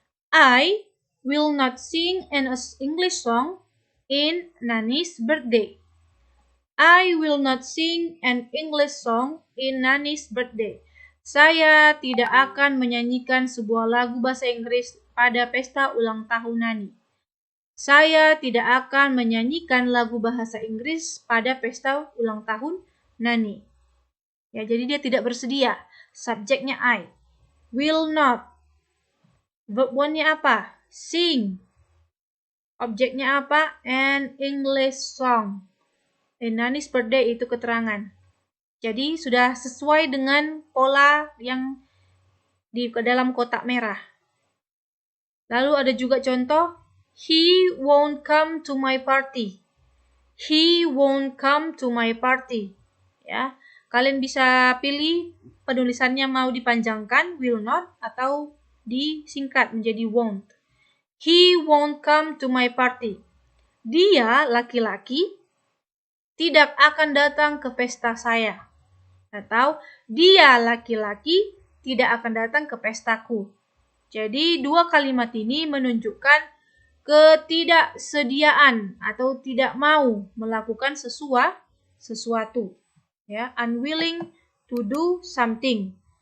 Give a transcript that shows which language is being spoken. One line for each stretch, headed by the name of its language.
English: I will not sing an English song in Nani's birthday. I will not sing an English song in Nani's birthday.
Indonesian: Saya tidak akan menyanyikan sebuah lagu bahasa Inggris pada pesta ulang tahun Nani. Saya tidak akan menyanyikan lagu bahasa Inggris pada pesta ulang tahun Nani. Ya, jadi dia tidak bersedia. Subjeknya
English: I. Will not.
Indonesian: Verb one-nya apa? Sing. Objeknya apa?
English: An English song. In Nani's birthday
Indonesian: itu keterangan. Jadi sudah sesuai dengan pola yang di dalam kotak merah. Lalu ada juga contoh,
English: he won't come to my party. He won't come to my party.
Indonesian: Ya, kalian bisa pilih penulisannya mau dipanjangkan
English: will not
Indonesian: atau disingkat menjadi won't.
English: He won't come to my party.
Indonesian: Dia, laki-laki, tidak akan datang ke pesta saya. Atau dia, laki-laki, tidak akan datang ke pestaku. Jadi dua kalimat ini menunjukkan ketidaksediaan atau tidak mau melakukan sesuatu.
English: Ya, unwilling to do something.